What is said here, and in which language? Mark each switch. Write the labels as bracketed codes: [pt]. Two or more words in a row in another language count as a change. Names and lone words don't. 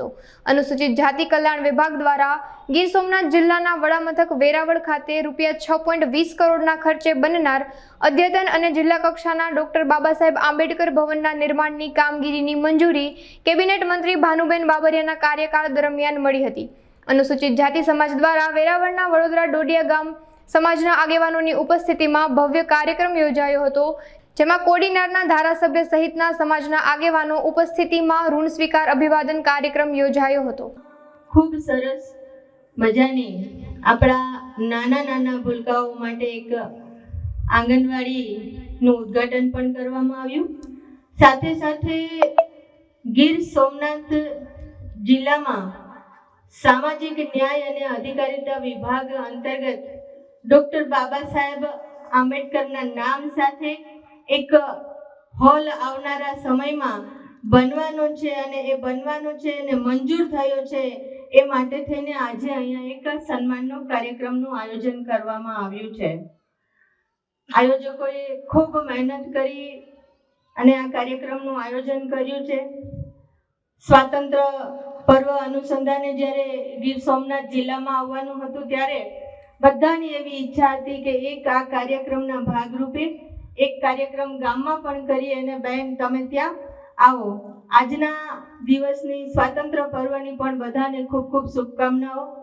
[gu] અનુસૂચિત જાતિ કલ્યાણ વિભાગ દ્વારા ગીર સોમનાથ જિલ્લાના વડામથક વેરાવળ ખાતે ₹6.20 કરોડના ખર્ચે બનનાર અદ્યતન અને જિલ્લા કક્ષાના ડોક્ટર બાબા સાહેબ આંબેડકર ભવનના નિર્માણની કામગીરીની મંજૂરી કેબિનેટ મંત્રી ભાનુબેન બાબરિયાના કાર્યકાળ દરમિયાન મળી હતી। અનુસૂચિત જાતિ સમાજ દ્વારા વેરાવળના વડોદરા ડોડિયા ગામ સમાજના આગેવાનોની ઉપસ્થિતિમાં ભવ્ય કાર્યક્રમ યોજાયો હતો, જેમાં કોડીનારના ધારાસભ્ય સહિતના સમાજના આગેવાનો ઉપસ્થિતિમાં ઋણ સ્વીકાર અભિવાદન કાર્યક્રમ યોજાયો હતો। ખૂબ સરસ મજાની આપણા નાના નાના ભૂલકાઓ માટે એક આંગણવાડીનું ઉદ્ઘાટન પણ કરવામાં આવ્યું। સાથે સાથે ગીર સોમનાથ જિલ્લામાં સામાજિક ન્યાય અને અધિકારીતા વિભાગ અંતર્ગત ડોક્ટર બાબા સાહેબ આંબેડકરના નામ સાથે એક હોલ આવનારા સમયમાં બનવાનો છે અને એ બનવાનો છે અને મંજૂર થયો છે। એ માટે થઈને આજે અહીંયા એક સન્માનનો કાર્યક્રમનું આયોજન કરવામાં આવ્યું છે। આયોજકોએ ખૂબ મહેનત કરી અને આ કાર્યક્રમનું આયોજન કર્યું છે। સ્વાતંત્ર્ય પર્વ અનુસંધાને જ્યારે ગીર સોમનાથ જિલ્લામાં આવવાનું હતું ત્યારે બધાની એવી ઈચ્છા હતી કે એક આ કાર્યક્રમના ભાગરૂપે એક કાર્યક્રમ ગામમાં પણ કરી અને બહેન તમે ત્યાં આવો। આજના દિવસની સ્વાતંત્ર્ય પર્વની પણ બધાને ખૂબ ખૂબ શુભકામનાઓ।